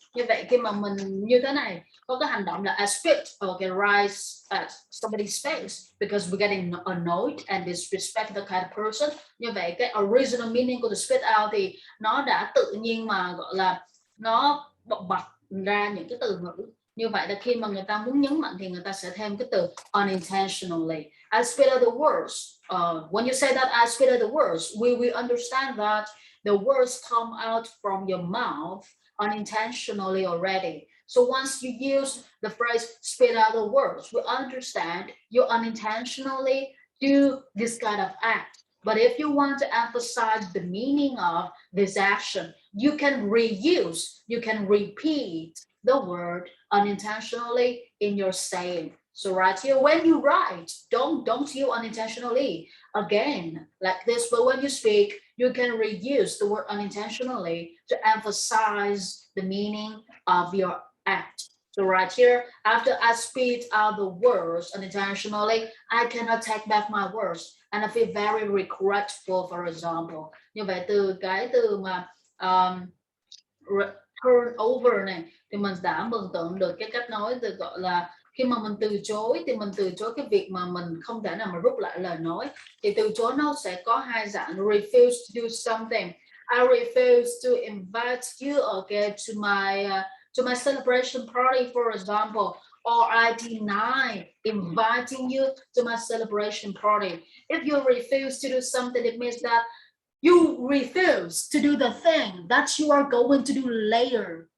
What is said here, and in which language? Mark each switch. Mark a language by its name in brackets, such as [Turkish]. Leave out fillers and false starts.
[Vietnamese] Như vậy khi mà mình như thế này có cái hành động là [English] I spit right at somebody's face because we're getting annoyed and disrespect the kind of person. [Vietnamese] Như vậy cái [English] original meaning [Vietnamese] của the spit out thì nó đã tự nhiên mà gọi là nó bộc bạch ra những cái từ ngữ. Như vậy là khi mà người ta muốn nhấn mạnh thì người ta sẽ thêm cái từ unintentionally. [English] I spit out the words. When you say that I spit out the words, we understand that the words come out from your mouth unintentionally already. So once you use the phrase spit out the words, we understand you unintentionally do this kind of act. But if you want to emphasize the meaning of this action, you can reuse, you can repeat the word unintentionally in your saying. So right here, when you write, don't you unintentionally again like this. But when you speak, you can reuse the word unintentionally to emphasize the meaning of your act. So right here, after I spit out the words unintentionally, I cannot take back my words and I feel very regretful, for example. [Vietnamese] Như vậy từ cái từ mà um, turnover này thì mình đã mường tượng được cái cách nói từ gọi là khi mà mình từ chối thì mình từ chối cái việc mà mình không thể nào mà rút lại lời nói, thì từ chối nó sẽ có hai dạng: [English] refuse to do something. I refuse to invite you okay to my celebration party, for example, or I deny inviting you to my celebration party. If you refuse to do something, it means that you refuse to do the thing that you are going to do later.